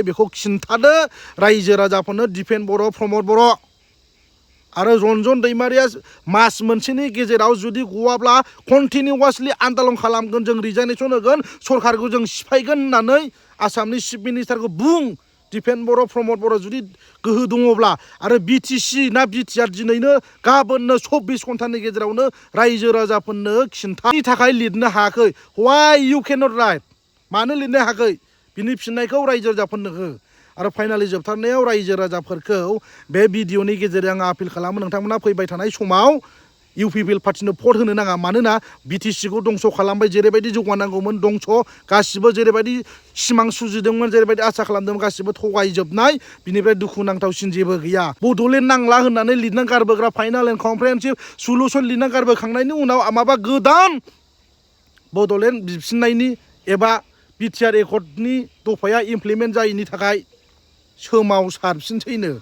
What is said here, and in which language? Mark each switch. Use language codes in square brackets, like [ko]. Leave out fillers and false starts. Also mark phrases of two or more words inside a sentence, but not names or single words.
[brx] बेखौ खिन्थादो रायजो राजाफोरनो दिफेन बर' प्रमद बर' आरो रन्जन दैमारिया मास मोनसेनि गेजेराव जुदि गवाब्ला कन्टिनिउवासलि आन्दालन खालामगोन जों रिजाइनेसन होगोन सरकारखौ जों सिफायगोन होननानै आसामनि [en] chief ministerखौ [brx] बुं दिफेन बर' प्रमद बर' जुदि गोहो दङब्ला आरो BTC ना BTR दिनैनो गाबोननो 24 घन्टानि गेजेरावनो रायजो राजाफोरनो खिन्थानि थाखाय लिरनो हायाखै [en] why you cannot write [brx] मानो लिरनो हायाखै बिनि फिननायखौ रायजो राजाफोरनो हो आरो फाइनालि जोबथारनायाव रायजो राजाफोरखौ बे भिडिअनि गेजेरजों आं आपिल खालामो नोंथांमोना फैबाय थानाय समाव UPPL पार्टिनो भट होनो नाङा मानोना BTCखौ दंस' खालामबाय जेरैबायदि जौगानांगौमोन दंस' गासिबो जेरैबायदि सिमां सुजुदोंमोन जेरैबायदि आसा खालामदोंमोन गासिबो थगायजोबनाय बिनिफ्राय दुखुनांथावसिन जेबो गैया बड'लेण्ड नांला होननानै लिरना गारबोग्रा [en] final and comprehensive solution [brx] लिरना गारबोखांनायनि उनाव माबा गोदान बड'लेण्ड बिफिननायनि एबा BTR एकर्डनि दफाया इमप्लिमेन्ट जायैनि थाखाय सोमावसारफिनसैनो